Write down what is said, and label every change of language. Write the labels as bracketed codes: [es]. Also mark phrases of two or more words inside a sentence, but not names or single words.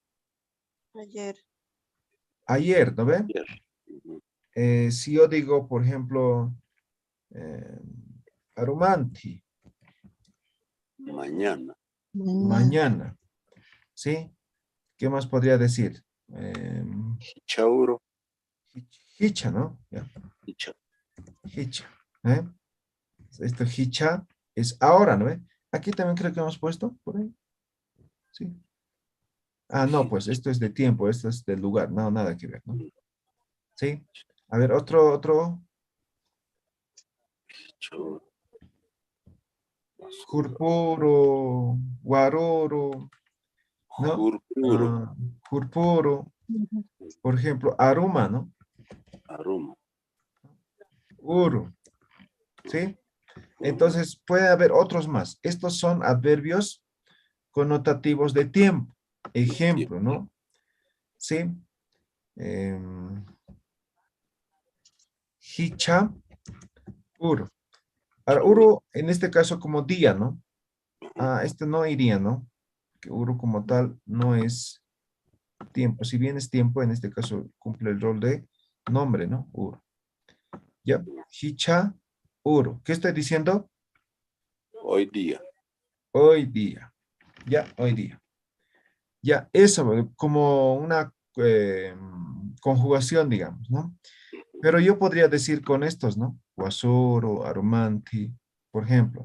[es] Ayer. Ayer, ¿no ven? Si yo digo, por ejemplo, Arumanti. Mañana. Mañana. ¿Sí? ¿Qué más podría decir? Chauro. Hicha, ¿no? Ya. Hicha. Hicha. ¿Eh? Esto hicha es ahora, ¿no ve? Aquí también creo que hemos puesto por ahí. Sí. Ah, no, pues esto es de tiempo, esto es del lugar. No, nada que ver, ¿no? Sí. A ver, otro. Chauro. [ay] Jurpuro, guaroro, ¿no? [es] Jurpuro. Jurpuro. Por ejemplo, aruma, ¿no? Aroma. Uru. ¿Sí? Entonces, puede haber otros más. Estos son adverbios connotativos de tiempo. Ejemplo, ¿no? ¿Sí? [ay] Hicha, uru. [es] Ahora, uru en este caso como día, ¿no? Ah, este no iría, ¿no? Que uru como tal no es tiempo. Si bien es tiempo, en este caso cumple el rol de nombre, ¿no? Uru. Ya. [ay] Hicha, uru. [es] ¿Qué estoy diciendo? Hoy día. Hoy día. Ya, hoy día. Ya, eso, como una conjugación, digamos, ¿no? Pero yo podría decir con estos, ¿no? [ay] Wasuro, aromanti, [es] por ejemplo.